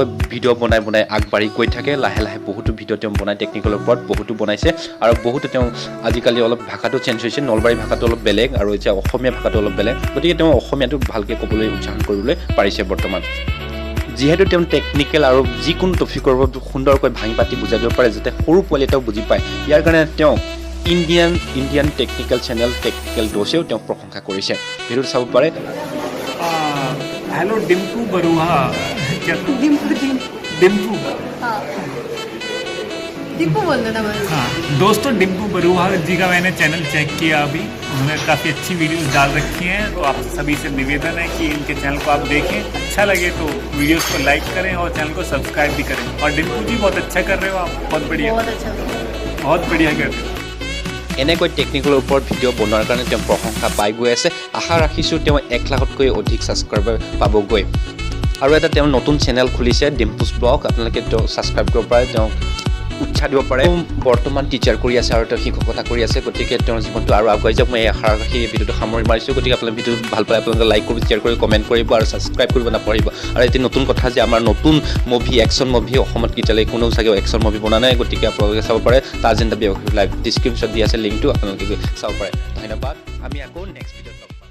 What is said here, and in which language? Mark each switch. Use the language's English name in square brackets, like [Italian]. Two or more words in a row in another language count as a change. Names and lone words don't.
[Assamese] ভিডিঅ' বনাই আগবাঢ়ি গৈ থাকে লাহে লাহে বহুতো ভিডিঅ' তেওঁ বনাই টেকনিকেলৰ ওপৰত বহুতো বনাইছে আৰু বহুতো তেওঁ আজিকালি অলপ ভাষাটো চেঞ্জ হৈছে নলবাৰী ভাষাটো অলপ বেলেগ আৰু এতিয়া অসমীয়া ভাষাটো অলপ বেলেগ গতিকে তেওঁ অসমীয়াটো ভালকৈ ক'বলৈ উচ্চাৰণ কৰিবলৈ পাৰিছে বৰ্তমান যিহেতু তেওঁ টেকনিকেল আৰু যিকোনো টপিকৰ ওপৰত সুন্দৰকৈ ভাঙি পাতি বুজাই দিব পাৰে যাতে সৰু পোৱালি এটাও বুজি পায় ইয়াৰ কাৰণে তেওঁ [English] Indian technical channel [Assamese] টেকনিকেল ড'ছেও তেওঁ প্ৰশংসা কৰিছে ভিডিঅ'টো চাব পাৰে [Hindi] हेलो डिम्पू बरुआ क्या डिम्पू डिम्पू बोल देना बस हाँ दोस्तों डिम्पू बरुआ जी का मैंने चैनल चेक किया अभी उन्होंने काफ़ी अच्छी वीडियोस डाल रखी हैं तो आप सभी से निवेदन है कि इनके चैनल को आप देखें अच्छा लगे तो वीडियोस को लाइक करें और चैनल को सब्सक्राइब भी करें और डिम्पू जी बहुत अच्छा कर रहे हो आप बहुत बढ़िया बहुत बढ़िया कर रहे हो [Assamese] এনেকৈ টেকনিকেলৰ ওপৰত ভিডিঅ' বনোৱাৰ কাৰণে তেওঁ প্ৰশংসা পাই গৈ আছে আশা ৰাখিছোঁ তেওঁ 1 লাখতকৈ অধিক ছাবস্ক্ৰাইবাৰ পাবগৈ আৰু এটা তেওঁ নতুন চেনেল খুলিছে ডিম্পুছ ব্লগ আপোনালোকে তেওঁ ছাবস্ক্ৰাইব কৰিব পাৰে তেওঁ উৎসাহ দিব পাৰে বৰ্তমান টিচাৰ কৰি আছে আৰু তেওঁ শিক্ষকতা কৰি আছে গতিকে তেওঁৰ জীৱনটো আৰু আগুৱাই যাওক মই আশা ৰাখি এই ভিডিঅ'টো সামৰি মাৰিছোঁ গতিকে আপোনালোকে ভিডিঅ'টো ভাল পালে আপোনালোকে লাইক কৰিব শ্বেয়াৰ কৰি কমেণ্ট কৰিব আৰু ছাবস্ক্ৰাইব কৰিব নাপাহৰিব আৰু এতিয়া নতুন কথা যে আমাৰ নতুন মুভি [English] action movie [Assamese] অসমত কেতিয়ালৈ কোনেও চাগে [English] action movie [Assamese] বনা নাই গতিকে আপোনালোকে চাব পাৰে টাৰ্জান দ্য বিঅ'গ্ৰাফি লাইভ ডিছক্ৰিপশ্যনত দি আছে লিংকটো আপোনালোকে চাব পাৰে ধন্যবাদ আমি আকৌ [English] next videoত